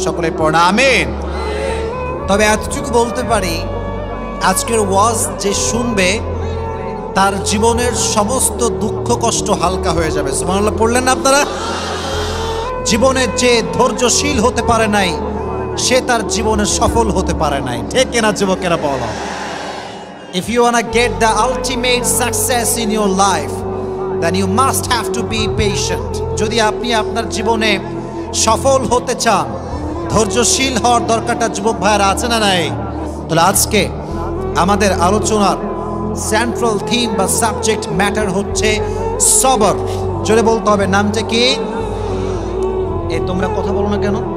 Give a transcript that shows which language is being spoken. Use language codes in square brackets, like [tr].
[bn] সকলে পড়া আমিন। তবে এতটুকু বলতে পারি, আজকের ওয়াজ যে শুনবে তার জীবনের সমস্ত দুঃখ কষ্ট হালকা হয়ে যাবে। সুবহানাল্লাহ পড়লেন না আপনারা? জীবনে যে ধৈর্যশীল হতে পারে নাই, সে তার জীবনে সফল হতে পারে নাই। ঠিক কিনা যুবকেরা বলো? [en] If you wanna get the ultimate success in your life, then you must have to be patient. [bn] যদি আপনি আপনার জীবনে সফল হতে চান, ধৈর্যশীল হওয়ার দরকারটা যুবক ভাইরা আছে না নাই? তাহলে আজকে আমাদের আলোচনার সেন্ট্রাল থিম বা সাবজেক্ট ম্যাটার হচ্ছে সবর। জোরে বলতে হবে, নামটা কি? এই তোমরা কথা বলো না কেন?